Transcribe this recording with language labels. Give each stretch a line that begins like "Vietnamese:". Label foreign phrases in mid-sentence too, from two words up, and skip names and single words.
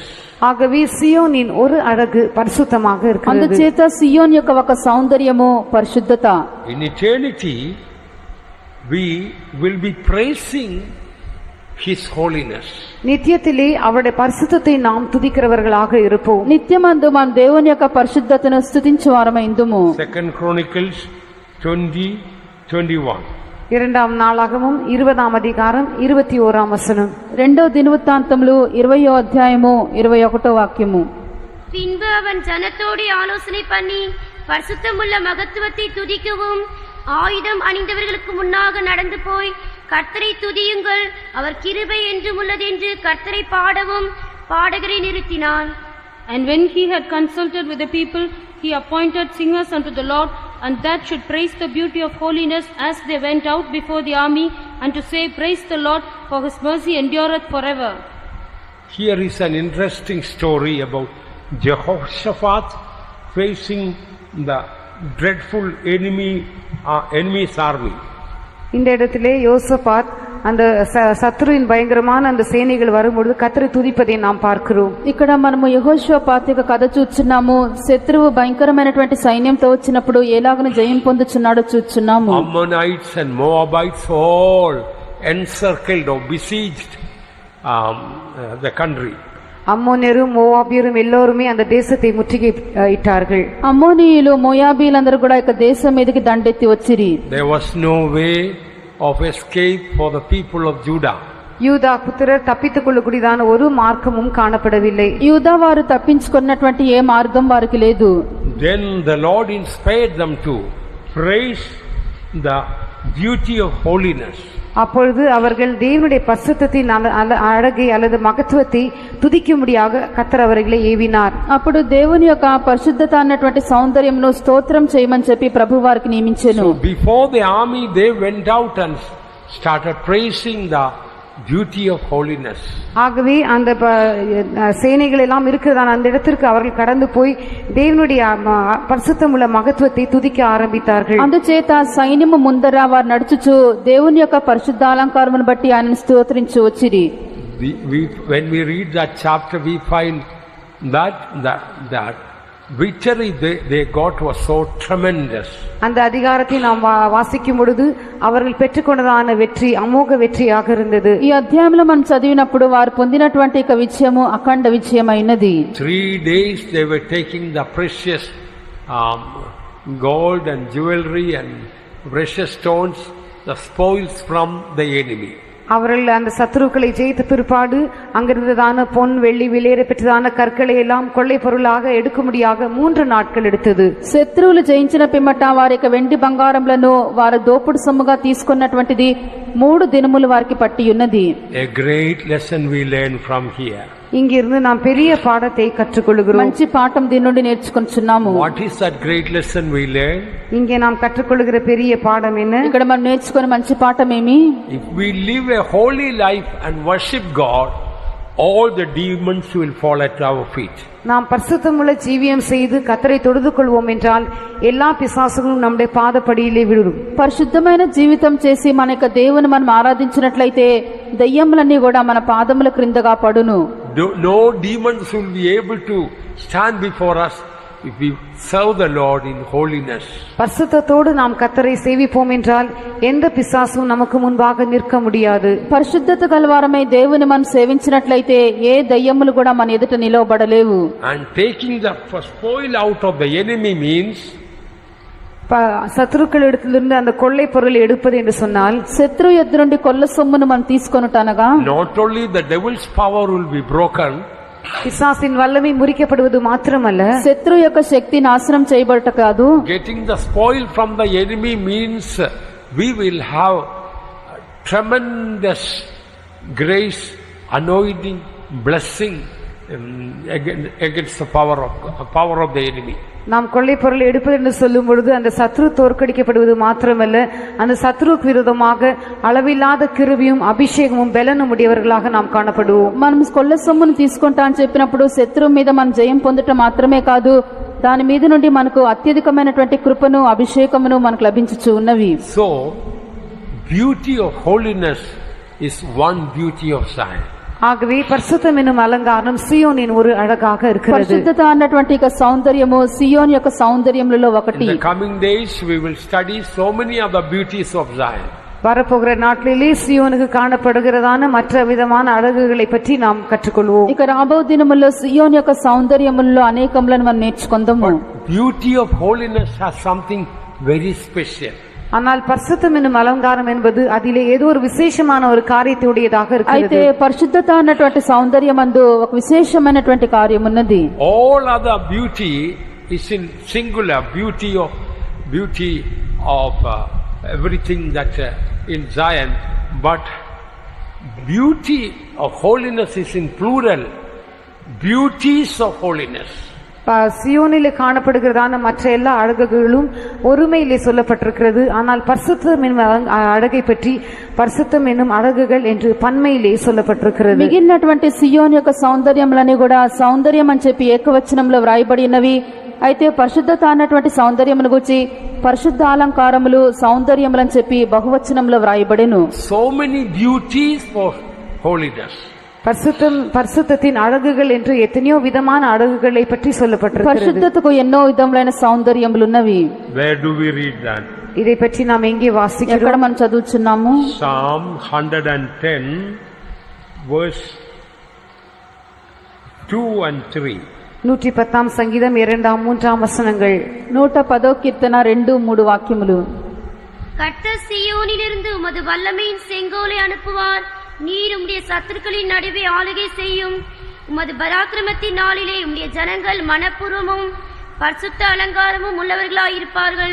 Tamil: ஆகவே சியோனின் ஒரு அழகு பரிசுத்தமாக இருக்கிறது.
Telugu: అందుచేత సియోన్ యొక్క ఒక సౌందర్యము పరిశుద్ధత.
English: In eternity we will be praising his holiness.
Tamil: நித்தியத்திலே அவருடைய பரிசுத்தத்தை நாம் துதிக்கிறவர்களாக இருப்போம்.
Telugu: నిత్యమందు మనం దేవుని యొక్క పరిశుద్ధతను స్తుతించు వారమైందుము.
English: 2 Chronicles 20:21.
Tamil: இரண்டாம் நாளாகமும் 20ஆம் அதிகாரம் 21ஆம் வசனம்.
Telugu: రెండో దినవృత్తాంతములు 20వ అధ్యాయము 21వ వాక్యము.
Tamil: பின்பு அவன் ஜனத்தோடு ஆலோசனை பண்ணி பரிசுத்தமுள்ள மகத்துவத்தை துதிக்கவும் ஆயுதம் அணிந்தவர்களுக்கு முன்னாக நடந்து போய் கர்த்தரை துதியுங்கள், அவர் கிருபை என்றும் உள்ளதென்று கர்த்தரை பாடவும் பாடகரை நிறுத்தினான்.
English: And when he had consulted with the people, he appointed singers unto the Lord, and that should praise the beauty of holiness as they went out before the army, and to say, Praise the Lord, for his mercy endureth forever. Here is an interesting story about Jehoshaphat facing the dreadful enemy's army.
Tamil: இந்த இடத்திலே யோசபாத் அந்த சத்ருவின் பயங்கரமான அந்த சேனைகள் வரும்பொழுது கர்த்தரை துதிப்பதை நாம் பார்க்கிறோம்.
Telugu: ఇక్కడ మనము యెహోషాపాత్ యొక్క కథ చూస్తున్నాము. శత్రువు భయంకరమైనటువంటి సైన్యంతో వచ్చినప్పుడు ఎలాగన జయం పొందుచున్నాడో చూస్తున్నాము.
English: Ammonites and Moabites all encircled or besieged the country.
Tamil: அம்மோனியரும் மோவாபியரும் எல்லோருமே அந்த தேசத்தை முற்றுகை இட்டார்கள்.
Telugu: అమ్మోనీయులు మోయాబీలందరూ కూడా ఇక దేశం మీదకి దండెత్తి వచ్చిరి.
English: There was no way of escape for the people of Judah.
Tamil: யூதா புத்திரர் தப்பித்துக் கொள்ளக்கூடியதான ஒரு மார்க்கமும் காணப்படவில்லை.
Telugu: యూదా వారు తప్పించుకున్నటువంటి ఏ మార్గం వారికి లేదు.
English: Then the Lord inspired them to praise the beauty of holiness.
Tamil: அப்பொழுது அவர்கள் தேவனுடைய பரிசுத்தத்தின் அழகை அல்லது மகத்துவத்தை துதிக்கும்படியாக கர்த்தர் அவர்களை ஏவினார்.
Telugu: అప్పుడు దేవుని యొక్క పరిశుద్ధత అన్నటువంటి సౌందర్యంను స్తోత్రం చేయమని చెప్పి ప్రభు వారికి నియమించెను.
English: So before the army they went out and started praising the beauty of holiness.
Tamil: ஆகவே அந்த சேனைகள் எல்லாம் இருக்கிறதான அந்த இடத்திற்கு அவர்கள் கடந்து போய் தேவனுடைய பரிசுத்தமுள்ள மகத்துவத்தை துதிக்க ஆரம்பித்தார்கள்.
Telugu: అందుచేత సైన్యము ముందర వారు నడుచుచు దేవుని యొక్క పరిశుద్ధాలంకారమును బట్టి ఆయనను స్తోత్రించు వచ్చిరి.
English: When we read that chapter, we find that victory they got was so tremendous.
Tamil: அந்த அதிகாரத்தை நாம் வாசிக்கும் பொழுது அவர்கள் பெற்றுக்கொண்டதான வெற்றி அமோக வெற்றியாக இருந்தது.
Telugu: ఈ అధ్యాయంలో మనం చదివినప్పుడు వారు పొందినటువంటి విజయము అఖండ విజయమైనది.
English: 3 days they were taking the precious gold and jewelry and precious stones, the spoils from the enemy.
Tamil: அவர்கள் அந்த சத்துருக்களை ஜெயித்த பிற்பாடு அங்கிருந்ததான பொன் வெள்ளி விலையேற பெற்றதான கற்களை எல்லாம் கொள்ளை பொருளாக எடுக்கும்படியாக 3 நாட்கள் எடுத்தது.
Telugu: శత్రువులు జయించిన పిమ్మట వారి యొక్క వెండి బంగారములను వారు దోపుడు సొమ్ముగా తీసుకున్నటువంటిది 3 దినములు వారికి పట్టి ఉన్నది.
English: A great lesson we learn from here.
Tamil: இங்கிருந்து நாம் பெரிய பாடத்தை கற்றுக்கொள்கிறோம்.
Telugu: మంచి పాఠం దీని నుండి నేర్చుకుంటున్నాము.
English: What is that great lesson we learn?
Tamil: இங்கே நாம் கற்றுக்கொள்கிற பெரிய பாடம் என்ன?
Telugu: ఇక్కడ మనం నేర్చుకునే మంచి పాఠం ఏమి?
English: If we live a holy life and worship God, all the demons will fall at our feet.
Tamil: நாம் பரிசுத்தமுள்ள ஜீவியம் செய்து கர்த்தரை தொழுது கொள்வோம் என்றால் எல்லா பிசாசுகளும் நம்முடைய பாதப்படியிலே விழும்.
Telugu: పరిశుద్ధమైన జీవితం చేసి మన యొక్క దేవుని మనం ఆరాధించినట్లయితే దయ్యములన్నీ కూడా మన పాదముల క్రిందగా పడును.
English: No demons will be able to stand before us if we serve the Lord in holiness.
Tamil: பரிசுத்தத்தோடு நாம் கர்த்தரை சேவிப்போம் என்றால் எந்த பிசாசும் நமக்கு முன்பாக நிற்க முடியாது.
Telugu: పరిశుద్ధత గలవారమై దేవుని మనం సేవించినట్లయితే ఏ దయ్యములు కూడా మన ఎదుట నిలవబడలేవు.
English: And taking the spoil out of the enemy means
Tamil: சத்துருக்களிடத்திலிருந்து அந்த கொள்ளை பொருளை எடுப்பது என்று சொன்னால்
Telugu: శత్రు యొద్ద నుండి కొల్ల సొమ్మును మనం తీసుకొనుటనగా
English: not only the devil's power will be broken,
Tamil: பிசாசின் வல்லமை முறிக்கப்படுவது மாத்திரமல்ல,
Telugu: శత్రు యొక్క శక్తి నాశనం చేయబడట కాదు.
English: getting the spoil from the enemy means we will have tremendous grace, anointing, blessing against the power of the enemy.
Tamil: நாம் கொள்ளை பொருளை எடுப்பது என்று சொல்லும் பொழுது அந்த சத்ரு தோற்கடிக்கப்படுவது மாத்திரமல்ல, அந்த சத்ருக்கு விரோதமாக அளவில்லாத கிருபையும் அபிஷேகமும் பலனும் உடையவர்களாக நாம் காணப்படுவோம்.
Telugu: మనం కొల్ల సొమ్మును తీసుకుంటా అని చెప్పినప్పుడు శత్రువు మీద మనం జయం పొందటం మాత్రమే కాదు, దాని మీద నుండి మనకు అత్యధికమైనటువంటి కృపను అభిషేకమును మనకు లభించుచు ఉన్నవి.
English: So beauty of holiness is one beauty of Zion.
Tamil: ஆகவே பரிசுத்தம் என்னும் அலங்காரம் சீயோனின் ஒரு அழகாக இருக்கிறது.
Telugu: పరిశుద్ధత అన్నటువంటి సౌందర్యము సియోన్ యొక్క సౌందర్యములలో ఒకటి.
English: In the coming days we will study so many of the beauties of Zion.
Tamil: வரப்போகிற நாட்களிலே சியோனுக்கு காணப்படுகிறதான மற்ற விதமான அழகுகளை பற்றி நாம் கற்றுக்கொள்வோம்.
Telugu: ఇక రాబో దినముల్లో సియోన్ యొక్క సౌందర్యములలో అనేకములను మనం నేర్చుకుందాము.
English: Beauty of holiness has something very special.
Tamil: ஆனால் பரிசுத்தம் என்னும் அலங்காரம் என்பது அதிலே ஏதோ ஒரு விசேஷமான ஒரு காரியத்தையுடையதாக இருக்கிறது.
Telugu: అయితే పరిశుద్ధత అన్నటువంటి సౌందర్యమందు ఒక విశేషమైనటువంటి కార్యం ఉన్నది.
English: All other beauty is in singular beauty of everything that in Zion, but beauty of holiness is in plural. Beauties of holiness.
Tamil: சியோனிலே காணப்படுகிறதான மற்ற எல்லா அழகுகளும் ஒருமையிலே சொல்லப்பட்டிருக்கிறது. ஆனால் பரிசுத்தம் என்னும் அழகை பற்றி பரிசுத்தம் என்னும் அழகுகள் என்று பன்மையிலே சொல்லப்பட்டிருக்கிறது.
Telugu: మిగిలినటువంటి సియోన్ యొక్క సౌందర్యములని కూడా సౌందర్యం అని చెప్పి ఏకవచనంలో వ్రాయబడినవి. అయితే పరిశుద్ధత అన్నటువంటి సౌందర్యమును గురించి పరిశుద్ధ అలంకారములు సౌందర్యములని చెప్పి బహువచనంలో వ్రాయబడెను.
English: So many beauties for holiness.
Tamil: பரிசுத்தத்தின் அழகுகள் என்று எத்தனையோ விதமான அழகுகளை பற்றி சொல்லப்பட்டிருக்கிறது.
Telugu: పరిశుద్ధతకు ఎన్నో విధములైన సౌందర్యములు ఉన్నవి.
English: Where do we read that?
Tamil: இதை பற்றி நாம் எங்கே வாசிக்கிறோம்?
Telugu: ఎక్కడ మనం చదువుచున్నాము?
English: Psalm 110 verse 2 and 3.
Tamil: 110 சங்கீதம் 2 3 வசனங்கள்.
Telugu: 110 కీర్తన 2 3 వాక్యములు.
Tamil: கர்த்தர் சீயோனிலிருந்து உமது வல்லமையின் செங்கோலை அனுப்புவார். நீர் உம்முடைய சத்துருக்களின் நடுவே ஆளுகை செய்யும். உமது பராக்கிரமத்தின் நாளிலே உம்முடைய ஜனங்கள் மனப்பூர்வமும் பரிசுத்த அலங்காரமும் உள்ளவர்களாய் இருப்பார்கள்.